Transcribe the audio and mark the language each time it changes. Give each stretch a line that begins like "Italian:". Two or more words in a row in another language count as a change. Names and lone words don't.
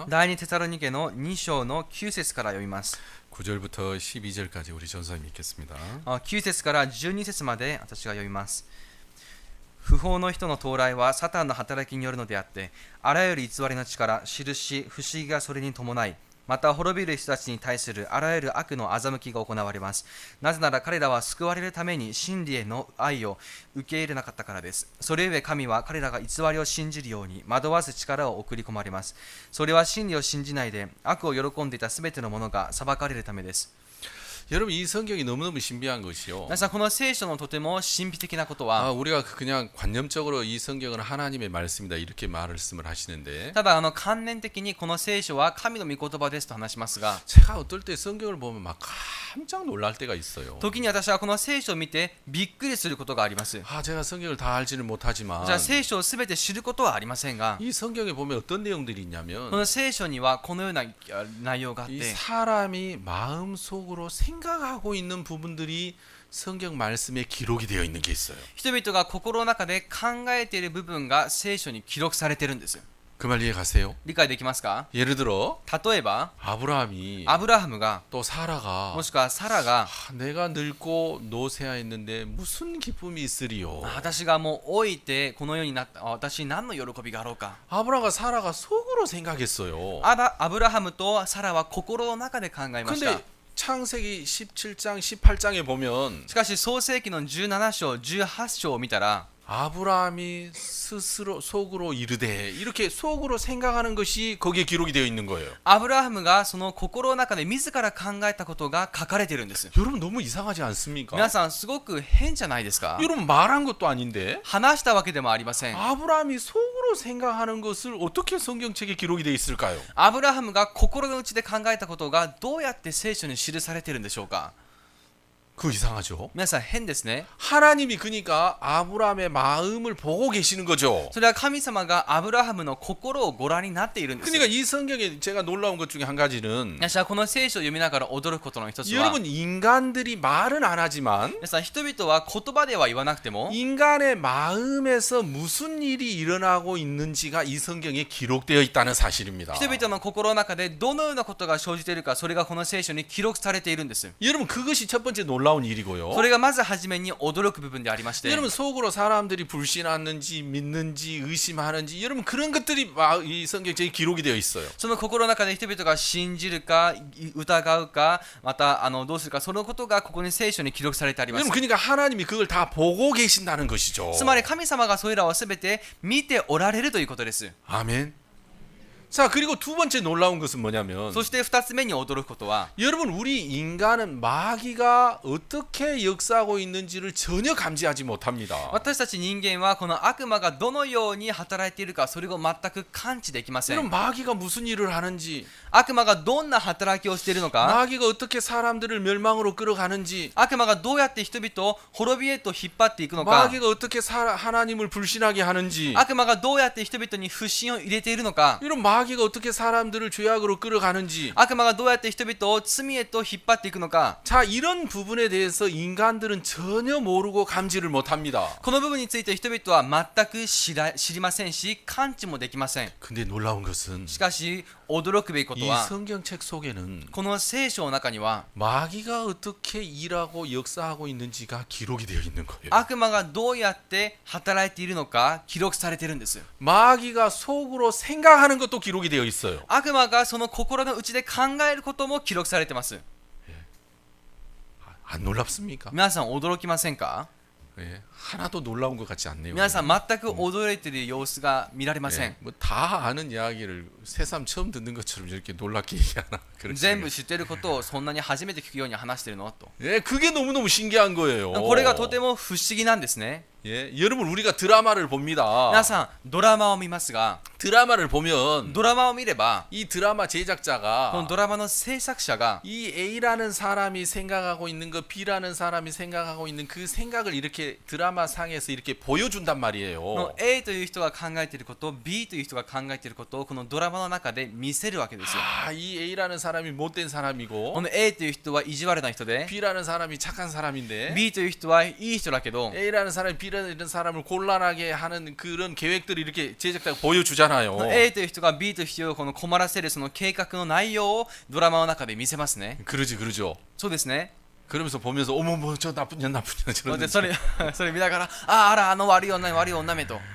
Japanese: 第2テサロニケの2章の9節から読みます。
Korean: 9절부터 12절까지 우리 전사님 읽겠습니다.
Japanese: 9 節から12節まで私が読みます。不法の人の到来はサタンの働きによるのであって、あらゆる偽りの力、印、不思議がそれに伴い、また滅びる人たちに対するあらゆる悪の欺きが行われます。なぜなら彼らは救われるために真理への愛を受け入れなかったからです。それゆえ神は彼らが偽りを信じるように惑わす力を送り込まれます。それは真理を信じないで悪を喜んでいたすべてのものが裁かれるためです。
Korean: 여러분 이 성경이 너무너무 신비한 것이요.
Japanese: 皆さん、この聖書のとても神秘的なことは、
Korean: 우리가 그냥 관념적으로 이 성경은 하나님의 말씀이다 이렇게 말씀을 하시는데
Japanese: ただ観念的にこの聖書は神の御言葉ですと話しますが、
Korean: 제가 어떨 때 성경을 보면 막 깜짝 놀랄 때가 있어요.
Japanese: 時に私はこの聖書を見てびっくりすることがあります。
Korean: 제가 성경을 다 알지는 못하지만
Japanese: じゃあ聖書をすべて知ることはありませんが、
Korean: 이 성경에 보면 어떤 내용들이
Japanese: こ
Korean: 있냐면
Japanese: の聖書にはこのような内容があっ
Korean: 이
Japanese: て、
Korean: 사람이 마음속으로 생각하고 있는 부분들이 성경 말씀에 기록이 되어 있는 게 있어요.
Japanese: 人々が心の中で考えている部分が聖書に記録されているんです。
Korean: 그 말 이해 가세요?
Japanese: 理解できますか？
Korean: 예를 들어
Japanese: 例えば
Korean: 아브라함이
Japanese: アブラハムが
Korean: 또 사라가
Japanese: もしくはサラが
Korean: 내가 늙고 노쇠하였는데 무슨 기쁨이 있으리요.
Japanese: 私がもう老いてこのようになった私に何の喜びがあろうか。
Korean: 아브라함과 사라가 속으로 생각했어요.
Japanese: アブラハムとサラは心の中で考えました。
Korean: 근데 창세기 17장 18장에 보면
Japanese: しかし創世記の17章18章を見たら、
Korean: 아브라함이 스스로 속으로 이르되 이렇게 속으로 생각하는 것이 거기에 기록이 되어 있는 거예요.
Japanese: アブラハムがその心の中で自ら考えたことが書かれているんです。
Korean: 여러분 너무 이상하지 않습니까?
Japanese: 皆さんすごく変じゃないですか？
Korean: 여러분 말한 것도 아닌데
Japanese: 話したわけでもありません。
Korean: 아브라함이 속으로 생각하는 것을 어떻게 성경책에 기록이 되어 있을까요?
Japanese: アブラハムが心の内で考えたことがどうやって聖書に記されているんでしょうか？
Korean: 그 이상하죠.
Japanese: 皆さん変ですね。
Korean: 하나님이 그러니까 아브라함의 마음을 보고 계시는 거죠.
Japanese: それは神様がアブラハムの心をご覧になっているんです。
Korean: 그러니까 이 성경에 제가 놀라운 것 중에 한 가지는
Japanese: 私はこの聖書を読みながら驚くことの一つは、
Korean: 여러분 인간들이 말은 안 하지만
Japanese: 皆さん人々は言葉では言わなくても
Korean: 인간의 마음에서 무슨 일이 일어나고 있는지가 이 성경에 기록되어 있다는 사실입니다.
Japanese: 人々の心の中でどのようなことが生じているか、それがこの聖書に記録されているんです。
Korean: 여러분 그것이 첫 번째 놀라운 일이고요.
Japanese: それがまず初めに驚く部分でありまして、
Korean: 여러분 속으로 사람들이 불신하는지 믿는지 의심하는지 여러분 그런 것들이 이 성경책에 기록이 되어 있어요.
Japanese: その心の中で人々が信じるか疑うか、またどうするか、そのことがここに聖書に記録されてあります。
Korean: 여러분 그러니까 하나님이 그걸 다 보고 계신다는 것이죠.
Japanese: つまり神様がそれらをすべて見ておられるということです。
Korean: 아멘. 자 그리고 두 번째 놀라운 것은 뭐냐면
Japanese: そして2つ目に驚くことは、
Korean: 여러분 우리 인간은 마귀가 어떻게 역사하고 있는지를 전혀 감지하지 못합니다.
Japanese: 私たち人間はこの悪魔がどのように働いているか、それを全く感知できませ
Korean: 여러분
Japanese: ん。
Korean: 마귀가 무슨 일을 하는지
Japanese: 悪魔がどんな働きをしているのか、
Korean: 마귀가 어떻게 사람들을 멸망으로 끌어가는지
Japanese: 悪魔がどうやって人々を滅びへと引っ張っていくのか、
Korean: 마귀가 어떻게 하나님을 불신하게 하는지
Japanese: 悪魔がどうやって人々に不信を入れているのか、
Korean: 이런 마귀가 어떻게 사람들을 죄악으로 끌어가는지
Japanese: 悪魔がどうやって人々を罪へと引っ張っていくのか、
Korean: 자 이런 부분에 대해서 인간들은 전혀 모르고 감지를 못합니다.
Japanese: この部分について人々は全く知りませんし、感知もできません。
Korean: 근데 놀라운 것은
Japanese: しかし驚くべきこと
Korean: 이
Japanese: は、
Korean: 성경책 속에는
Japanese: この聖書の中には
Korean: 마귀가 어떻게 일하고 역사하고 있는지가 기록이 되어 있는 거예요.
Japanese: 悪魔がどうやって働いているのか記録されているんです。
Korean: 마귀가 속으로 생각하는 것도 기록이 되어 있어요.
Japanese: 悪魔がその心の内で考えることも記録されています。
Korean: 안 놀랍습니까?
Japanese: 皆さん驚きませんか？
Korean: 예, 하나도 놀라운 것 같지 않네요.
Japanese: 皆さん全く驚いている様子が見られません。
Korean: 뭐다 아는 이야기를 새삼 처음 듣는 것처럼 이렇게 놀랍게 얘기하나?
Japanese: 全部知っていることをそんなに初めて聞くように話しているのと。
Korean: 예, 그게 너무너무 신기한 거예요.
Japanese: これがとても不思議なんですね。
Korean: 예, 여러분 우리가 드라마를 봅니다.
Japanese: 皆さんドラマを見ますが、
Korean: 드라마를 보면
Japanese: ドラマを見れば
Korean: 이 드라마
Japanese: この
Korean: 제작자가
Japanese: ドラマの制作者が
Korean: 이 A라는 사람이 생각하고 있는 거 B라는 사람이 생각하고 있는 그 생각을 이렇게 드라마 상에서 이렇게 보여준단
Japanese: この
Korean: 말이에요.
Japanese: A という人が考えていること、B という人が考えていることをこのドラマの中で見せるわけですよ。
Korean: 아, 이 A라는 사람이 못된
Japanese: こ
Korean: 사람이고
Japanese: の A という人は意地悪な人で、
Korean: B라는 사람이 착한 사람인데
Japanese: B という人はいい人だけど、
Korean: A라는 사람이 B라는 사람을 곤란하게 하는 그런 계획들을 이렇게 제작자가 보여주잖아요.
Japanese: A という人が B という人をこの困らせるその計画の内容をドラマの中で見せますね。
Korean: 그러죠.
Japanese: そうですね。
Korean: 그러면서 보면서 어머 뭐 저 나쁜 년 저런
Japanese: でそれ見ながら、あら悪い女めと、